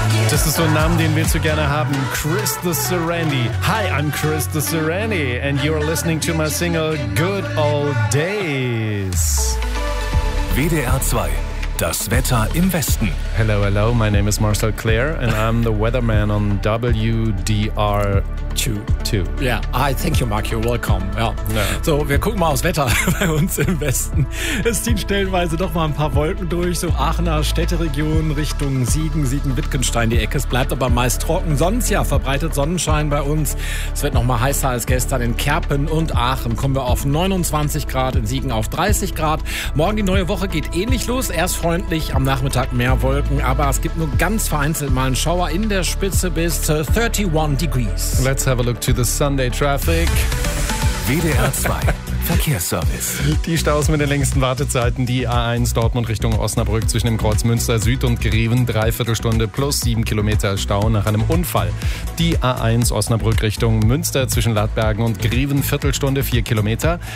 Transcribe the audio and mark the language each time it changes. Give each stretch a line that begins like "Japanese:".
German: Das ist so ein Name, den willst du gerne haben. Chris the Serenity.
English: Hi, I'm Chris the Serenity and you're listening to my single Good Old Days.
German: WDR 2. Das Wetter im Westen.
English: Hello, hello. My name is Marcel Clare and I'm the weatherman on WDR 2. Yeah. Hi, thank you, Mark. You're welcome. Ja. Yeah.
German: So, wir gucken mal aufs Wetter bei uns im Westen. Es ziehen stellenweise doch mal ein paar Wolken durch, so Aachener Städteregion Richtung Siegen, Siegen-Wittgenstein die Ecke. Es bleibt aber meist trocken. Sonst ja, verbreitet Sonnenschein bei uns. Es wird noch mal heißer als gestern in Kerpen und Aachen. Kommen wir auf 29 Grad, in Siegen auf 30 Grad. Morgen die neue Woche geht ähnlich los. Erst freundlich, am Nachmittag mehr Wolken, aber es gibt nur ganz vereinzelt mal einen Schauer in der Spitze bis 31
English: degrees. Let's have a look to the Sunday traffic.
German: WDR 2. Verkehrsservice. Die Staus mit den längsten Wartezeiten, die A1 Dortmund Richtung Osnabrück zwischen dem Kreuz Münster Süd und Greven, 3/4 Stunde plus 7 Kilometer Stau nach einem Unfall. Die A1 Osnabrück Richtung Münster zwischen Ladbergen und Greven, 1/4 Stunde 4 Kilometer.